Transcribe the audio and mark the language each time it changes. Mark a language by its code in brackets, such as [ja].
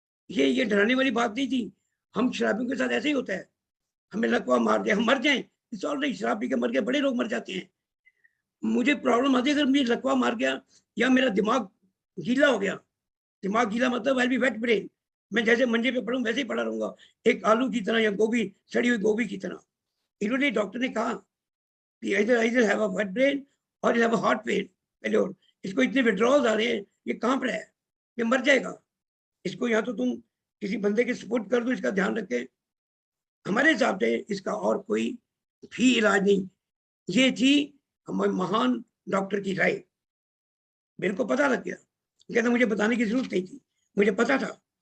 [hi] ये डराने वाली बात नहीं थी। हम शराबियों के साथ ऐसे ही होता है, हमें लकवा मार दिया, हम मर जाएं, [en] It's all right. [hi] शराब पी के मर गया, बड़े लोग मर जाते हैं। मुझे प्रॉब्लम आती है अगर मुझे लकवा मार गया या मेरा दिमाग गीला हो गया। दिमाग गीला मतलब [en] I be wet brain, [hi] मैं जैसे मंजे पे पड़ूं वैसे ही पड़ा रहूंगा, एक आलू की तरह या गोभी, सड़ी हुई गोभी की तरह। इन्होंने डॉक्टर ने कहा कि [en] either have a wet brain or you have a heart failure। [hi] इसको इतने विड्रॉल्स आ रहे हैं, ये कहाँ पर है, ये मर जाएगा। इसको या तो तुम किसी बंदे के सपोर्ट कर दो, इसका ध्यान रखे। हमारे हिसाब से इसका और कोई भी इलाज नहीं। ये थी हमारे महान डॉक्टर की राय। मेरे को पता लग गया, कहता मुझे बताने की जरूरत नहीं थी, मुझे पता था